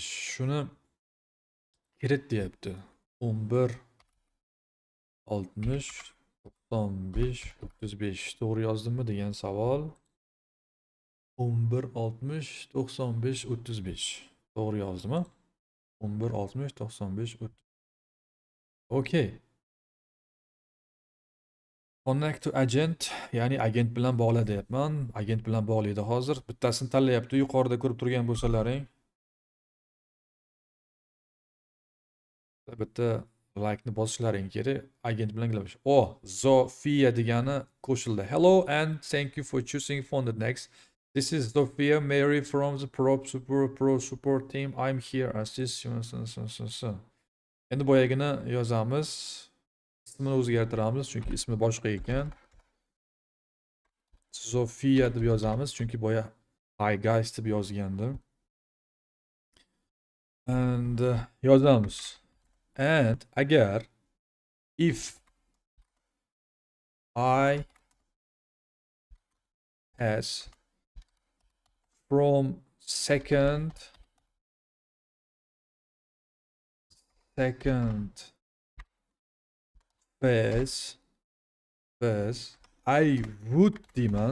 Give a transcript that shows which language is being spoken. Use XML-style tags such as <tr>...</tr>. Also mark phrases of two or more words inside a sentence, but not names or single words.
<uz>Shuni kirit deyapti. 11 60 95 35. To'g'ri yozdimmi degan savol. 11 60 95 35. To'g'ri yozdimmi? 11 60 95 30.</uz> <en>Okay. Connect to agent,</en> <uz>ya'ni agent bilan bog'la deyapman. Agent bilan bog'laydi hozir. Bittasini tanlayapti. Yuqorida ko'rib turgan bo'lsalaring. Bitta like-ni bosishlaring kerak. Agent bilan gaplashib. Oh, Zofia degani qo'shildi.</uz> <en>Hello and thank you for choosing Funded Next. This is Zofia Mary from the Pro Support team. I'm here assist you.</en> <uz>Endi boyagini yozamiz. Ismini o'zgartiramiz chunki ismi boshqa ekan. Zofia deb yozamiz chunki boya</uz> <en>hi guys</en> <uz>deb yozgandim. And yozamiz.</uz> <en>And agar if I pass from second phase I would deyman.</en>